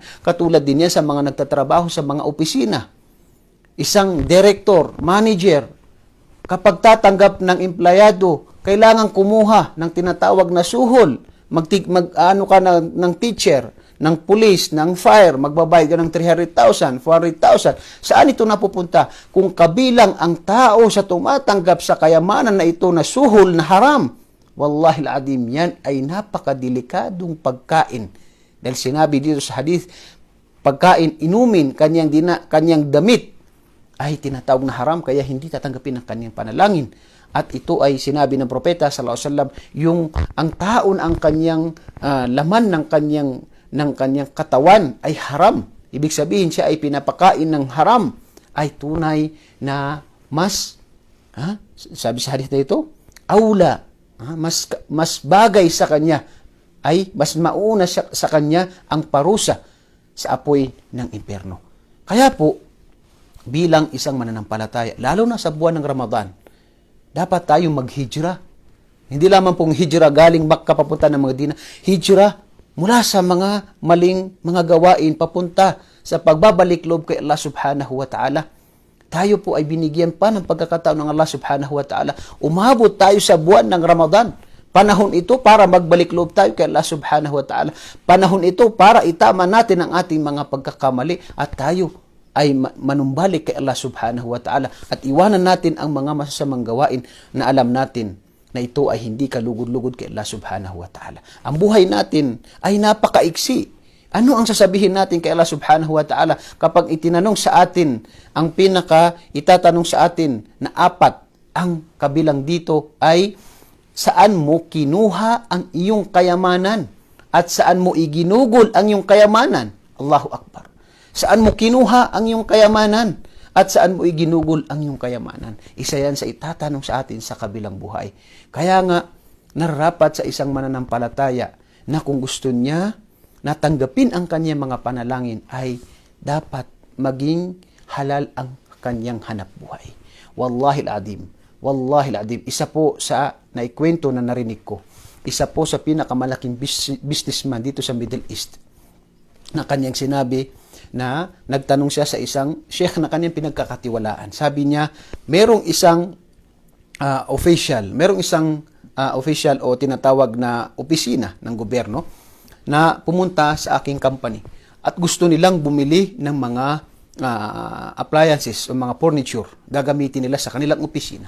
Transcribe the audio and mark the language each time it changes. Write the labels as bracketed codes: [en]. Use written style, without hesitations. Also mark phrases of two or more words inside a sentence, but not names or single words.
[tl] Katulad din yan sa mga nagtatrabaho sa mga opisina. Isang director, manager, kapag tatanggap ng empleyado, kailangan kumuha ng tinatawag na suhol. Ng teacher, ng police, ng fire, magbabayad ka ng 300,000, 400,000. Saan ito napupunta? Kung kabilang ang tao sa tumatanggap sa kayamanan na ito na suhol na haram, [ar] والله العظيم, [tl] yan ay napakadelikadong pagkain. Dahil sinabi dito sa hadith, pagkain, inumin, kanyang damit, ay tinatawag na haram, kaya hindi tatanggapin ang kanyang panalangin. At ito ay sinabi ng propeta [ar] صلى الله عليه وسلم, [tl] yung ang taon ang kanyang laman ng kanyang katawan ay haram. Ibig sabihin siya ay pinapakain ng haram, ay tunay na sabi sa hadith na ito, aula, mas bagay sa kanya, ay mas mauna sa kanya ang parusa sa apoy ng impyerno. Kaya po, bilang isang mananampalataya, lalo na sa buwan ng Ramadan, dapat tayong maghijra. Hindi lamang pong hijra galing Makkah papunta ng Medina, hijra mula sa mga maling mga gawain papunta sa pagbabalik loob kay [ar] الله سبحانه وتعالى. [tl] Tayo po ay binigyan pa ng pagkakataon ng [ar] الله سبحانه وتعالى. [tl] Umabot tayo sa buwan ng Ramadan. Panahon ito para magbalik loob tayo kay [ar] الله سبحانه وتعالى. [tl] Panahon ito para itama natin ang ating mga pagkakamali at tayo ay manumbalik kay [ar] الله سبحانه وتعالى [tl] at iwanan natin ang mga masasamang gawain na alam natin na ito ay hindi kalugod-lugod kay [ar] الله سبحانه وتعالى. [tl] Ang buhay natin ay napakaiksi. Ano ang sasabihin natin kay [ar] الله سبحانه وتعالى [tl] kapag itatanong sa atin na apat, ang kabilang dito ay saan mo kinuha ang iyong kayamanan at saan mo iginugol ang iyong kayamanan? [ar] الله أكبر. [tl] Saan mo kinuha ang iyong kayamanan at saan mo iginugol ang iyong kayamanan? Isa yan sa itatanong sa atin sa kabilang buhay. Kaya nga, nararapat sa isang mananampalataya na kung gusto niya natanggapin ang kanyang mga panalangin ay dapat maging halal ang kanyang hanap buhay. [ar] والله العظيم, [tl] isa po sa naikwento na narinig ko, isa po sa pinakamalaking businessman dito sa Middle East na kanyang sinabi na nagtanong siya sa isang sheikh na kanyang pinagkakatiwalaan. Sabi niya, merong isang official o tinatawag na opisina ng gobyerno na pumunta sa aking company at gusto nilang bumili ng mga appliances o mga furniture gagamitin nila sa kanilang opisina.